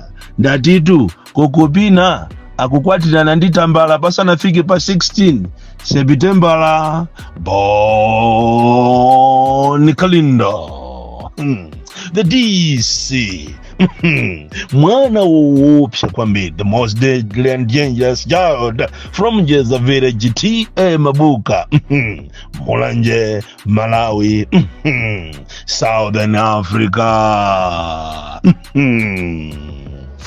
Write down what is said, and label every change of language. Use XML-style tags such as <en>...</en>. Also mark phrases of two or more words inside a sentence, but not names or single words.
<ny>Ndatitu Kokopina akukwatirana ndi tambala pasanafike pa 16 September. Bon Kalindo.</ny> <en>The DC.</en> <ny>Mwana woopsa kwambiri,</ny> <en>the most deadly and dangerous child from Jeza village, T.A. Mabuka. Mulanje, Malawi. Southern Africa.</en>